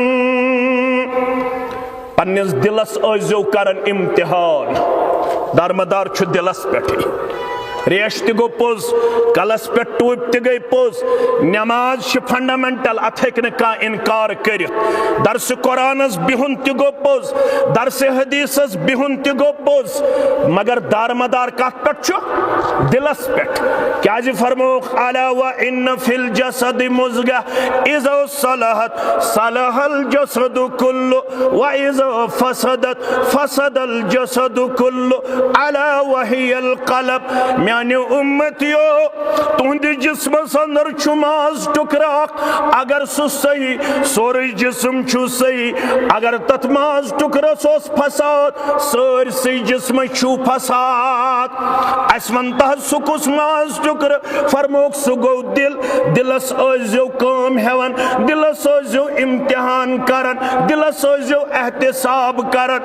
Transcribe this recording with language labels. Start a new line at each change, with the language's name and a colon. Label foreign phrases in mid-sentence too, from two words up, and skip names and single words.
Kashmiri: पन्निस दिलस आजो करन इम्तिहान, दारमदार छु दिलस पे रेश ति गो पोज, कलस पे टूप ति गई पोज, नमाज फंडामेंटल अथ हेक कह इनकार कर, दरस कुरानस बिहुन ति गो पोज, दरस हदीसस बिहुन ति गो पोज, मगर दारमदार कत पे दिलस पे क्या फरमोख
Arabic: ألا و إن في الجسد مضغة إذا صلحت صلح الجسد كله و إذا فسدت فسد الجسد كله ألا وهي القلب.
Kashmiri: म्याने उम्मतियो तुहंद जिस्म अंदर माज टुकरा, अगर सु सही सोरे जिस्म छु सही, अगर तथ माज टुकरा सोस फसाद सरसई जिस्म छु फसाद। असमन तह सुकुस माज टुकर फरमोक सु गो दिल, दिलस ओजो काम हेवन, दिलस ओजो इम्तिहान करन, दिलस ओजो एहतिसाब करन।